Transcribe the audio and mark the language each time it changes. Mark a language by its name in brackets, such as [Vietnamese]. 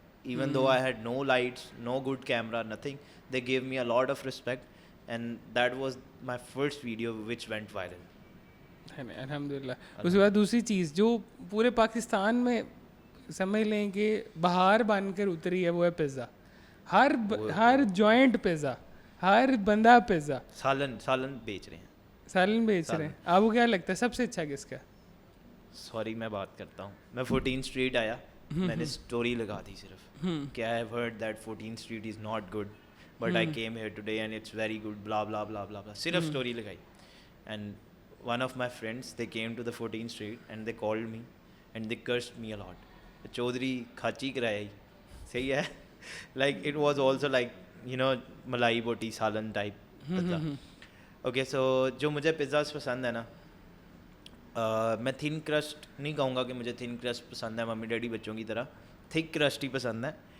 [English] Even though I had no lights, no good camera, nothing, they gave me a lot of respect, and that was my first video which went viral. [Urdu] الحمدللہ. اس کے بعد دوسری چیز جو پورے پاکستان میں سمجھ لیں کہ بہار بن کر اتری ہے وہ ہے پیزا. ہر جوائنٹ پیزا, ہر بندہ پیزا. سالن بیچ رہے ہیں, سالن بیچ رہے ہیں. آپ کو کیا لگتا ہے سب سے اچھا کس کا؟ سوری میں بات کرتا ہوں, میں 14 اسٹریٹ آیا, میں نے اسٹوری لگا دی صرف کہ [English] I have heard that 14 street is not good but I came here today and it's very good blah blah blah blah blah, [Urdu] صرف اسٹوری لگائی. [English] And one of my friends they came to the 14 street and they called me and they cursed me a lot. [Urdu] Chaudhry کھاچی کرایا ہی, صحیح ہے. [English] Like it was also like you know malai boti salan type. [Urdu] اوکے, سو جو مجھے پیزاز پسند ہے نا, میں تھن کرسٹ نہیں کہوں گا کہ مجھے تھن کرسٹ پسند ہے ممی ڈیڈی بچوں کی طرح, تھک کرسٹ ہی پسند ہے.